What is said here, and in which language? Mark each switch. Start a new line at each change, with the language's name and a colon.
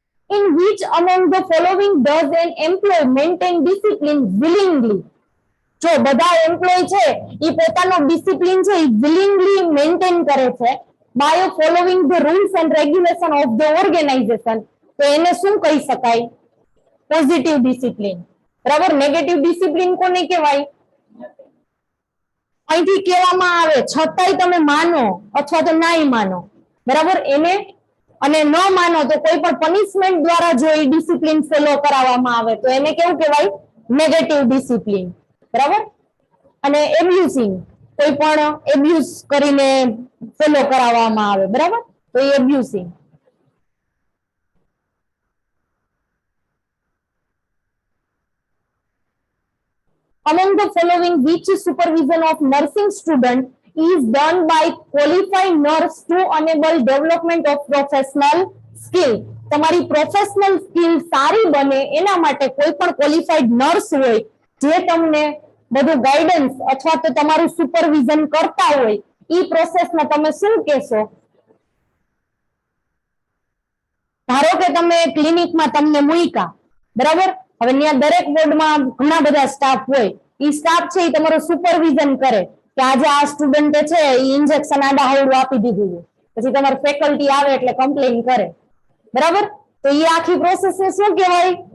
English: In which among the following does an employee maintain discipline willingly?
Gujarati: જો બધા employ છે એ પોતાનો ડિસિપ્લિન છે એ willingly મેન્ટેન કરે છે
English: by following the rules and regulation of the organization,
Gujarati: તો એને શું કહી શકાય? પોઝિટિવ ડિસિપ્લિન, બરાબર. નેગેટિવ ડિસિપ્લિન કોને કહેવાય? અહીંથી કહેવામાં આવે છતાંય તમે માનો અથવા તો નાઈ માનો, બરાબર, એને, અને ન માનો તો કોઈ પણ પનિશમેન્ટ દ્વારા જો એ ડિસિપ્લિન ફોલો કરાવવામાં આવે તો એને કેવું કહેવાય? નેગેટિવ ડિસિપ્લિન, બરાબર. અને એબ્યુઝિંગ, કોઈ પણ એબ્યુઝ કરીને ફોલો કરાવવામાં આવે, બરાબર, તો એ એબ્યુઝિંગ.
English: Among the following, which supervision of nursing student is done by qualified nurse to enable development of professional skill?
Gujarati: તમારી પ્રોફેશનલ સ્કિલ સારી બને એના માટે કોઈ પણ ક્વોલિફાઈડ નર્સ હોય જે તમને બધું ગાઈડન્સ અથવા તો તમારું સુપરવિઝન કરતા હોય, ઈ પ્રોસેસને તમે શું કહેશો? ધારો કે તમે ક્લિનિકમાં તમને મૂક્યા, બરાબર, હવે ત્યાં દરેક વોર્ડમાં ઘણા બધા સ્ટાફ હોય, ઈ સ્ટાફ છે એ તમારું સુપરવિઝન કરે કે આજે આ સ્ટુડન્ટે છે એ ઇન્જેક્શન આડાહવડું આપી દીધું છે, પછી તમારું ફેકલ્ટી આવે એટલે કમ્પ્લેન કરે, બરાબર, તો એ આખી પ્રોસેસને શું કહેવાય?